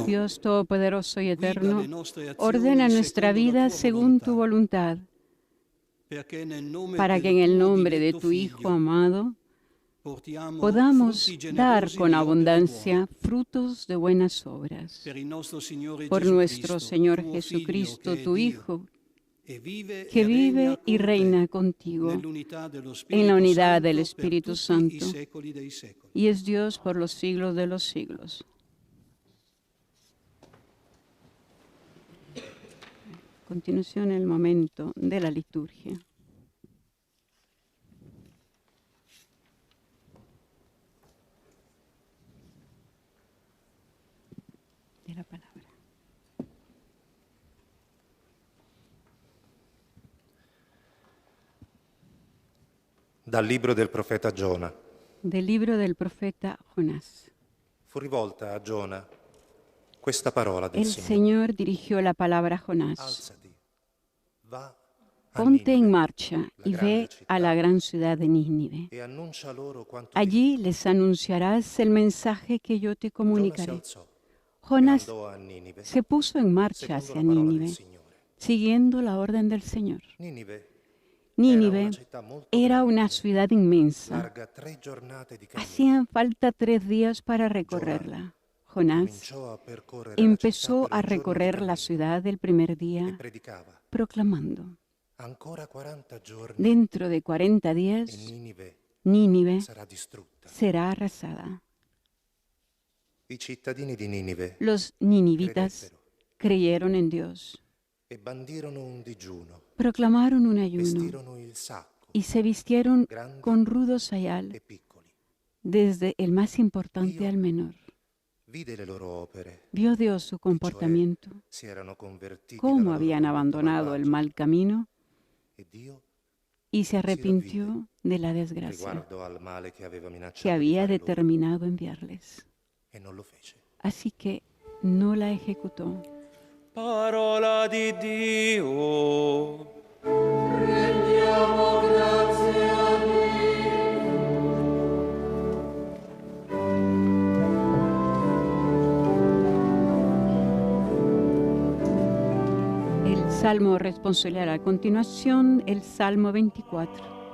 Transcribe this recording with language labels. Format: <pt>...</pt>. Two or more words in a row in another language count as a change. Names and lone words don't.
<es>Dios todopoderoso y eterno, ordena nuestra vida según tu voluntad, para que en el nombre de tu Hijo amado</es> <it>portiamo</it> <es>podamos</es> <it>frutti</it> <es>dar</es> <it>generosi</it> <es>con</es> <it>di opere</it> <es>abundancia</es> <it>buone.</it> <es>frutos de buenas obras.</es> <it>Per il nostro Signore</it> <es>Por nuestro Jesucristo, Señor</es> <it>tuo</it> <es>Jesucristo,</es> <it>Figlio, che è</it> <es>tu</es> <it>Dio,</it> <es>Hijo,</es> <it>e vive</it> <es>que</es> <it>e regna</it> <es>vive y</es> <it>con</it> <es>reina</es> <it>te</it> <es>contigo</es> <it>nell'unità dello</it> <es>en la</es> <it>Spirito</it> <es>unidad del</es> <it>Santo per</it> <es>Espíritu</es> <it>tutti i</it> <es>Santo,</es> <it>secoli dei secoli.</it> <es>y es Dios por los siglos de los siglos. A continuación, el momento de la liturgia. De la palabra.</es> <it>Dal libro del profeta Giona.</it> <es>Del libro del profeta Jonás.</es> <it>Fu rivolta a Giona questa parola del</it> <es>El</es> <it>Signore.</it> <es>Señor dirigió la palabra a Jonás.</es> <it>Alzati, va a</it> <es>Ponte en</es> <it>Ninive,</it> <es>marcha</es> <it>la</it> <es>y</es> <it>grande</it> <es>ve a</es> <it>città,</it> <es>la gran ciudad de Nínive.</es> <it>e annuncia loro quanto</it> <es>Allí</es> <it>ti</it> <es>les anunciarás el mensaje que yo te</es> <it>dico. Giona si</it> <es>comunicaré.</es> <it>alzò e</it> <es>Jonás</es> <it>andò a Ninive,</it> <es>se puso en marcha</es> <it>secondo</it> <es>hacia</es> <it>la parola del</it> <es>Nínive,</es> <it>Signore.</it> <es>siguiendo la orden del Señor.</es> <it>Ninive</it> <es>Nínive</es> <it>era una città molto</it> <es>era</es> <it>grande,</it> <es>una ciudad inmensa.</es> <it>larga 3 giornate di cammino.</it> <es>Hacían falta 3 días para recorrerla. Jonás</es> <it>Cominciò a percorrere la città</it> <es>empezó</es> <it>per</it> <es>a</es> <it>1 giorno di</it> <es>recorrer la</es> <it>cammino</it> <es>ciudad el primer</es> <it>e</it> <es>día,</es> <it>predicava.</it> <es>proclamando:</es> <it>Ancora 40 giorni</it> <es>dentro de 40</es> <it>e</it> <es>días,</es> <it>Ninive</it> <es>Nínive</es> <it>sarà distrutta.</it> <es>será arrasada.</es> <it>I cittadini di Ninive</it> <es>Los ninivitas creyeron en Dios,</es> <it>e bandirono un digiuno,</it> <es>proclamaron un ayuno</es> <it>vestirono il sacco,</it> <es>y se vistieron</es> <it>grandi</it> <es>con rudo</es> <it>e</it> <es>sayal,</es> <it>piccoli.</it> <es>desde el más importante</es> <it>Dio</it> <es>al menor.</es> <it>Vide le loro opere,</it> <es>Vio Dios su</es> <it>cioè</it> <es>comportamiento,</es> <it>si erano convertiti</it> <es>cómo</es> <it>dalla loro</it> <es>habían</es> <it>condotta</it> <es>abandonado el</es> <it>malvagia,</it> <es>mal camino</es> <it>e Dio</it> <es>y se</es> <it>si ravvide</it> <es>arrepintió de la desgracia</es> <it>riguardo al male che aveva</it> <es>que</es> <it>minacciato di</it> <es>había</es> <it>fare loro,</it> <es>determinado enviarles.</es> <it>e non lo fece.</it> <es>Así que no la ejecutó.</es> <it>Parola di Dio.</it> <es>El salmo responsorial a continuación, el Salmo 24.</es>